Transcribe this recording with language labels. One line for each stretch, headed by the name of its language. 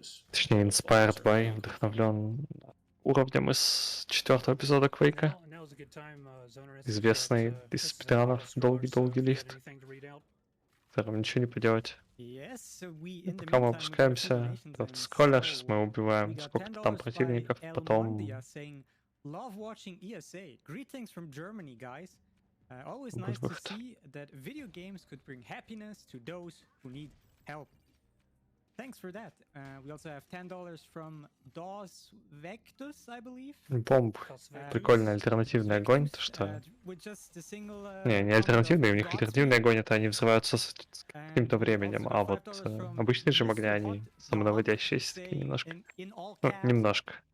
Russian: Точнее,
English: inspired by,
Russian: вдохновлен уровнем из 4-го эпизода Квейка. Известный из спидранов долгий-долгий лифт, в котором ничего не поделать. Пока мы опускаемся, просто скроллер, сейчас мы убиваем сколько-то там противников, потом...
English: Love watching ESA. Greetings from Germany, guys. Always nice to see that video games could bring happiness to those who need help. Thanks for that. We also have $10 from DOS Vectus, I believe.
Russian: Бомб. Прикольный альтернативный огонь, то что... Не альтернативный, у них альтернативный огонь, это они взрываются с каким-то временем, а вот обычные же огня, они самонаводящиеся такие немножко. Ну, немножко.